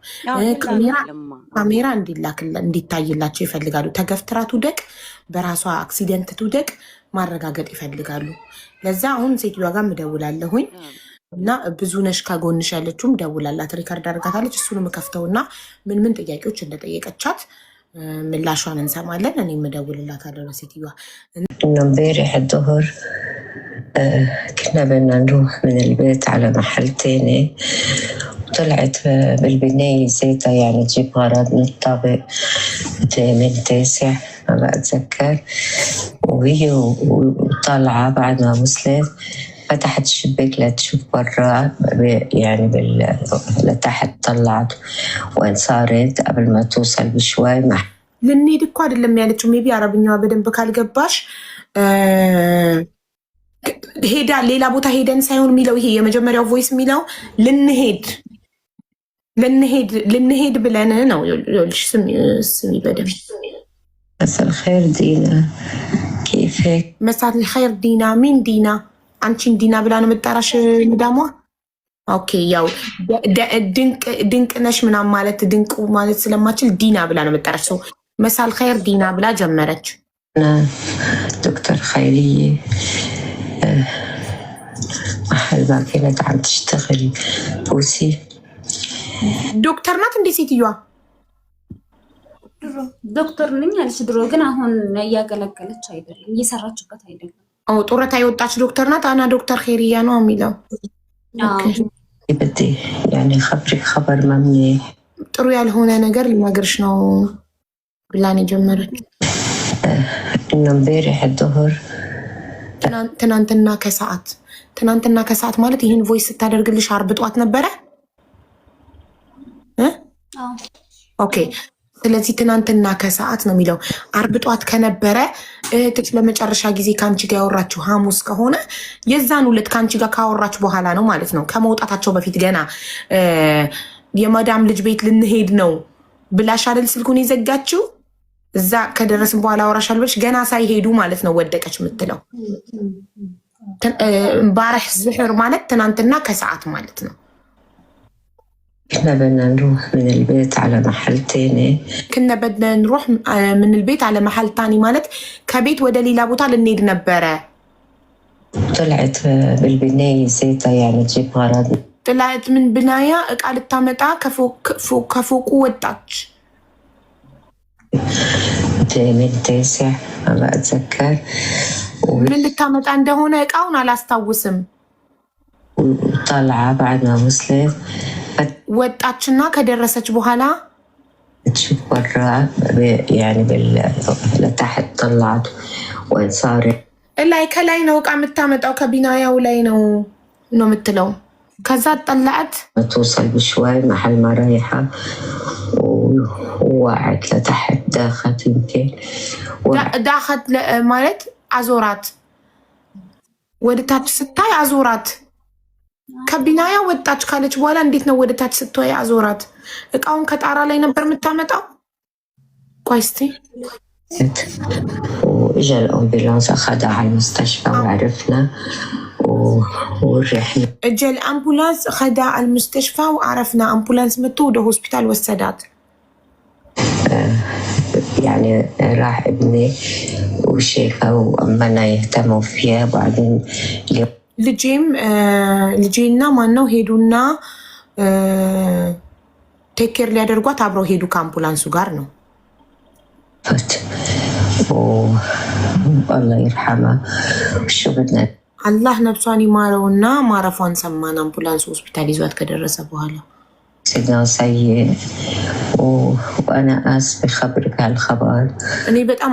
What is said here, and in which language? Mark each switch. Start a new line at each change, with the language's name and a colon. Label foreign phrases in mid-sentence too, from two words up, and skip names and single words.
Amharic: ካሜራ እንዲታይላቸው ይፈልጋሉ። ተገፍትራ ትውደቅ፣ በራሷ አክሲደንት ትውደቅ ማረጋገጥ ይፈልጋሉ። ለዛ አሁን ሴትዮዋ ጋር እደውላለሁኝ እና ብዙ ነሽ ከጎንሽ ያለችውም ደውላላት ሪከርድ አድርጋታለች። እሱንም ከፍተውና ምን ምን ጥያቄዎች እንደጠየቀቻት ምላሿን እንሰማለን። እኔ እደውልላታለሁ ለሴትዮዋ።
Arabic: امبارح الظهر كنا بدنا نروح من البيت على محل تاني، وطلعت بالبناية زيتها يعني تجيب غراض من الطابق 8 9 ما بتذكر، وهي وطالعة بعد ما وصلت فتحت الشباك لتشوف برا يعني لتحت طلعت وين صارت قبل ما توصل بشوي
Amharic: ልንሄድ እኮ አይደለም ያለችው። ሜቢ አረብኛዋ በደንብ ካልገባሽ ሄዳ ሌላ ቦታ ሄደን ሳይሆን የሚለው ይሄ የመጀመሪያው ቮይስ የሚለው ልንሄድ ብለን ነው። ይኸውልሽ ስሚ በደንብ
Arabic: مساء الخير دينا كيفك؟ مساء الخير دينا مين دينا؟
Amharic: አንቺን ዲና ብላ ነው የምጠራሽ መዳሟ? ኦኬ ያው ድንቅ ነሽ ምናምን ማለት ድንቁ ማለት ስለማችል ዲና ብላ ነው የምጠራሽ። ሰው
Arabic: مساء الخير
Amharic: ዲና ብላ ጀመረች።
Arabic: دكتور خيرية محل ما كانت عم تشتغل بوسي
Amharic: ዶክተር ናት እንዴ ሴትዮዋ? ዶክተር ነኝ አለች ድሮ፣ ግን አሁን እያገለገለች አይደለም፣ እየሰራችበት አይደለም። ጡረታ የወጣች ዶክተር ናት። አና ዶክተር ኸይርያ ነው የሚለው።
Arabic: بدي يعني خبرك خبر ما منيح
Amharic: ጥሩ ያልሆነ ነገር ልነግርሽ ነው ብላን ጀመረች።
Arabic: انه امبارح الظهر
Amharic: ትናንትና ከሰዓት ማለት ይህን ቮይስ ስታደርግልሽ አርብ ጠዋት ነበረ። ኦኬ ስለዚህ ትናንትና ከሰዓት ነው የሚለው። አርብ ጠዋት ከነበረ እህትሽ ለመጨረሻ ጊዜ ከአንቺ ጋር ያወራችሁ ሐሙስ ከሆነ የዛን ሁለት ከአንቺ ጋር ካወራችሁ በኋላ ነው ማለት ነው። ከመውጣታቸው በፊት ገና የማዳም ልጅ ቤት ልንሄድ ነው ብላሽ አይደል ስልኩን የዘጋችው። እዛ ከደረስን በኋላ አወራሻለሁ ብለሽ ገና ሳይሄዱ ማለት ነው ወደቀች የምትለው።
Arabic: بارح ظهر
Amharic: ማለት ትናንትና ከሰዓት ማለት ነው።
Arabic: كنا بدنا نروح من البيت على محل تاني
Amharic: ማለት ከቤት ወደ ሌላ ቦታ ልንሄድ ነበረ።
Arabic: طلعت بالبناية زيتها يعني تجيب غراض طلعت من بناية
Amharic: እቃ ልታመጣ ከፎቁ ወጣች።
Arabic: 8 9 ما بتذكر
Amharic: ምን ልታመጣ እንደሆነ እቃውን አላስታውስም።
Arabic: وطالعة بعد ما وصلت
Amharic: ወጣችና ከደረሰች በኋላ
Arabic: تشوف برا يعني لتحت طلعت وين صارت
Amharic: ላይ ከላይ ነው እቃ የምታመጣው ከቢናያው ላይ ነው የምትለው። ከዛ ጠላዕት
Arabic: توصل بشوي محل ما رايحة ووقعت لتحت داخت يمكن
Amharic: داخت ማለት አዞራት ወደ ታች ስታይ አዞራት። ከቢናያ ወጣች ካለች በኋላ እንዴት ነው ወደ ታች ስትወይ አዞራት? እቃውን ከጣራ ላይ ነበር የምታመጣው። ቆይ እስቲ
Arabic: واجا الامبولانس اخذها على المستشفى وعرفنا ورحنا اجى الامبولانس اخذها على المستشفى وعرفنا
Amharic: አምቡላንስ መጥቶ ወደ ሆስፒታል ወሰዳት.
Arabic: يعني راح ابني وشيخه وامنا يهتموا فيها وبعدين
Amharic: ልጄና ማነው ሄዱና ቴኬር ሊያደርጓት አብረው ሄዱ ከአምቡላንሱ ጋር ነው።
Arabic: الله يرحمها شو بدنا
Amharic: አላህ ነፍሷን ይማረውና ማረፏን ሰማን። አምቡላንሱ ሆስፒታል ይዟት ከደረሰ በኋላ
Arabic: سيدنا سيء وأنا آسفة خبرك على الخبر.
Amharic: እኔ በጣም